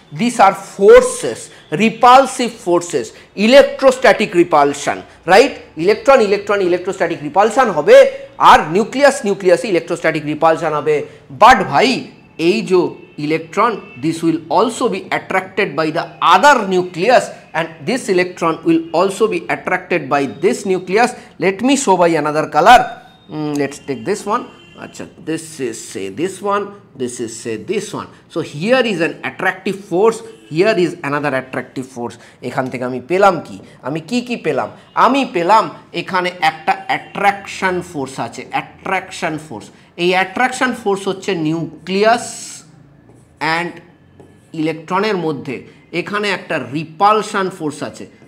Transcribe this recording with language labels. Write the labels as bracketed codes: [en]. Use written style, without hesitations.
[en] This are forces, repulsive forces, electrostatic repulsion, right? [bn] Electrostatic repulsion হবে, আর নিউক্লিয়াসে electrostatic repulsion হবে। But ভাই, এই যে [en] electron, this will also be attracted by the other nucleus, and this electron will also be attracted by this nucleus. Let me show by another color. Let's take this one. Achha, this is say this one, this is say this one. So here is an attractive force, here is another attractive force. [bn] এখান থেকে আমি পেলাম কি, আমি কি পেলাম, আমি পেলাম এখানে একটা অ্যাট্রাকশন ফোর্স আছে, অ্যাট্রাকশন ফোর্স। এই অ্যাট্রাকশন ফোর্স হচ্ছে নিউক্লিয়াস অ্যান্ড ইলেকট্রনের মধ্যে, এখানে একটা রিপালশন ফোর্স আছে।